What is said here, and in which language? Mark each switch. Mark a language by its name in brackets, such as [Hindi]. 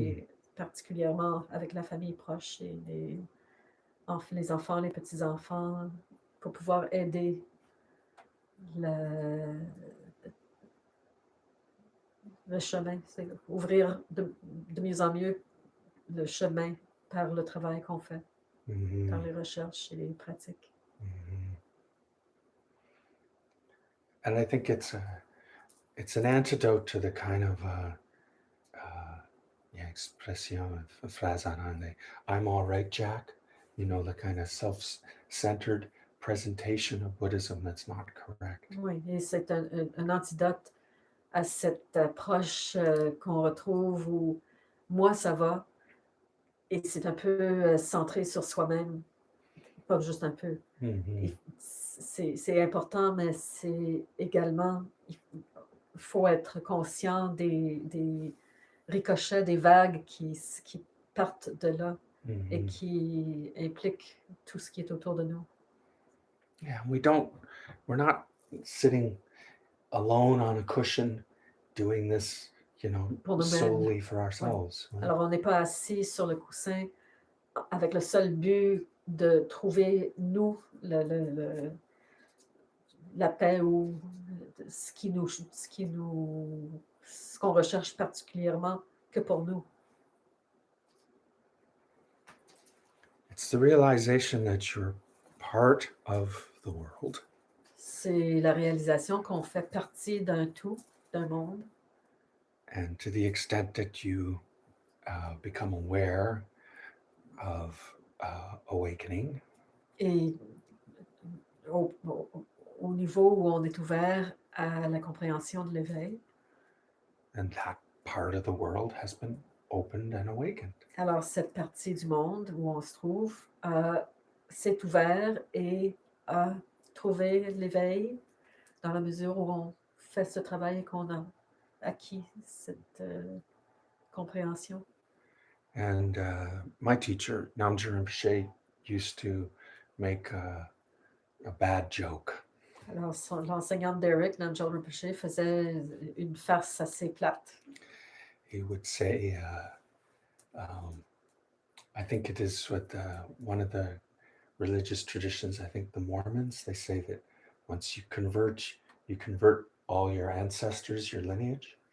[French] et particulièrement avec la famille proche et les enfants, les petits-enfants, pour pouvoir aider le le chemin, c'est ouvrir de mieux en mieux le chemin par le travail qu'on fait, par Mhm. les recherches et les pratiques. Mhm. [English] And I think it's an antidote to the kind of yeah, expression of phrase [French] en anglais. [English] I'm all right, Jack. The kind of self-centered presentation of Buddhism that's not correct. [French] Oui, et c'est un antidote à cette approche, qu'on retrouve où moi ça va et c'est un peu, centré sur soi-même, pas juste un peu. Mhm. Et c'est important, mais c'est également il faut être conscient des ricochets, des vagues qui partent de là et Mhm. qui impliquent tout ce qui est autour de nous. [English] Yeah, we're not sitting alone on a cushion doing this, [French] pour nous-mêmes. [English] solely for [French] Ouais. [English] ourselves. Right? [French] Alors, on n'est pas assis sur le coussin avec le seul but de trouver, nous, la paix ou ce qu'on recherche particulièrement que pour nous. [English] It's the realization that you're part of the world [French] C'est la réalisation qu'on fait partie d'un tout, d'un monde. [English] and to the extent that you become aware of awakening, [French] Et au niveau où on est ouvert à la compréhension de l'éveil, [English] and that part of the world has been opened and awakened. [French] alors cette partie du monde où on se trouve s'est ouvert et a trouvé l'éveil dans la mesure où on fait ce travail et qu'on a acquis cette compréhension. [English] And my teacher, Namjir Rinpoche, used to make a bad joke. [French] Alors, l'enseignant de Derek, Namjal Rinpoche, faisait une farce assez plate. [English] He would say, I think it is what one of the religious traditions, I think the Mormons, they say that once you convert all your ancestors, your lineage.